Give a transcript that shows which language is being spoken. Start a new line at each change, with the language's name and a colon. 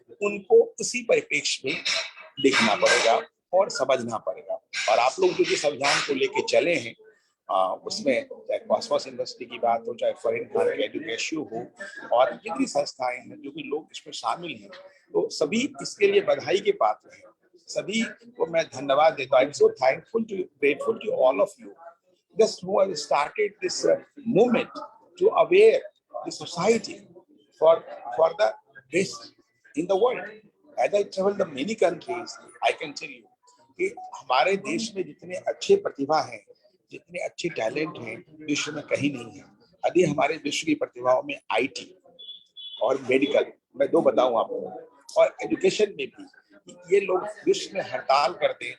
Hindi: उनको उसी परिप्रेक्ष्य में देखना पड़ेगा और समझना पड़ेगा। और आप लोग जो जिस अभियान को लेके चले हैं उसमें चाहे कॉस्मोस यूनिवर्सिटी की बात हो, चाहे फॉरेन एजुकेशन हो, और जितनी संस्थाएं हैं, जो भी लोग इसमें शामिल हैं, तो सभी इसके लिए बधाई के पात्र हैं। सभी को मैं धन्यवाद देता हूं।
English: I am so thankful to grateful to all of you just who have started this movement to aware the society for the best in the world. As I travel the many countries, I can tell you
Hindi: कि हमारे देश में जितने अच्छे प्रतिभा हैं, जितने अच्छे talent हैं, विश्व में कहीं नहीं है। यदि हमारे विश्व की प्रतिभाओं में IT और मेडिकल, मैं 2 बताऊं आपको, और एजुकेशन में भी ये लोग विश्व में हड़ताल करते हैं।